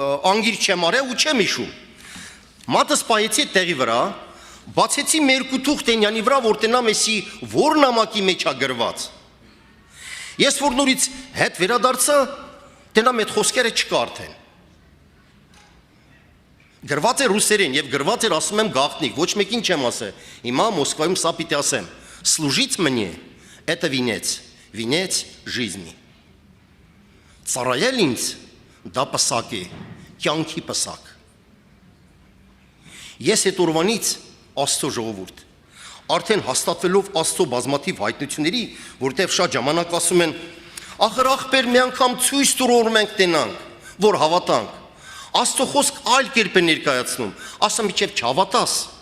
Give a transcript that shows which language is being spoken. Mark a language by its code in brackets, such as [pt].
[hy] անգիր չեմ արել ու չեմ հիշում։ Մատս պայեցի տեղի վրա, բացեցի մի երկու թուղթ Տենյանի վրա, որ տենամ էսի որ նամակի մեջ է գրված։ Ես որ նորից հետ վերադարձա, տենամ այդ խոսքերը չկա արդեն։ Գրված է ռուսերեն եւ գրված էր, ասում եմ գաղտնիք, ոչ մեկին չեմ ասել։ Հիմա Մոսկվայում սա պիտի ասեմ. [ru] Служить мне это венец жизни. [hy] Ծառայել ինձ դա պսակ է, կյանքի պսակ։ Ես այդ օրվանից Աստծո ժողովուրդ, արդեն հաստատվելով Աստծո բազմաթիվ հայտնությունների, որտեղ շատ ժամանակ ասում են, ախր ախպեր մի անգամ ցույց տուր որ մենք տենանք, որ հավատանք։ Աստծո խոսք այլ կերպ է ներկայացնում, ասում իջև չհավատաս,